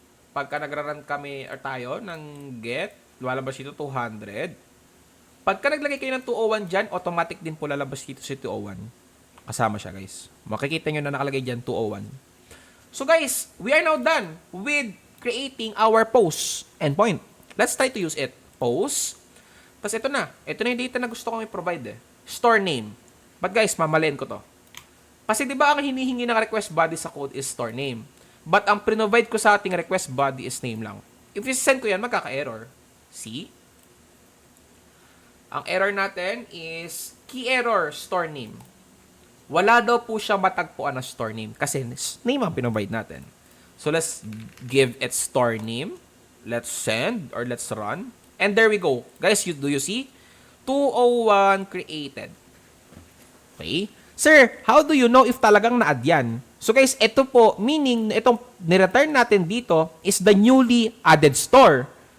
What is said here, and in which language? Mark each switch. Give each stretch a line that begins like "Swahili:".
Filipino: Pagka nagra-run kami or tayo ng get, lalabas dito 200. Pagka naglagay kayo ng 201 dyan, automatic din po lalabas dito si 201. Kasama siya, guys. Makikita nyo na nakalagay dyan 201.
English: So, guys, we are now done with creating our post endpoint. Let's try to use it.
Filipino: Post. Tapos, ito na. Ito na yung data na gusto kong i-provide. Store name.
English: But, guys,
Filipino: mamaliin ko to. Kasi di ba ang hinihingi ng request body sa code is store name. But ang provide ko sa ating request body is name lang.
English: If i-send ko yan,
Filipino: magkaka-error. See? Ang error natin is key error store name. Wala daw po siya matagpuan na store name kasi name ang provide natin.
English: So let's give it store name. Let's send or let's run. And there we go. Guys, do you see? 201 created. Okay?
Filipino: Sir,
English: how do you know if
Filipino: talagang na-add yan? So guys, ito po, meaning, itong nireturn natin dito
English: is the newly added store.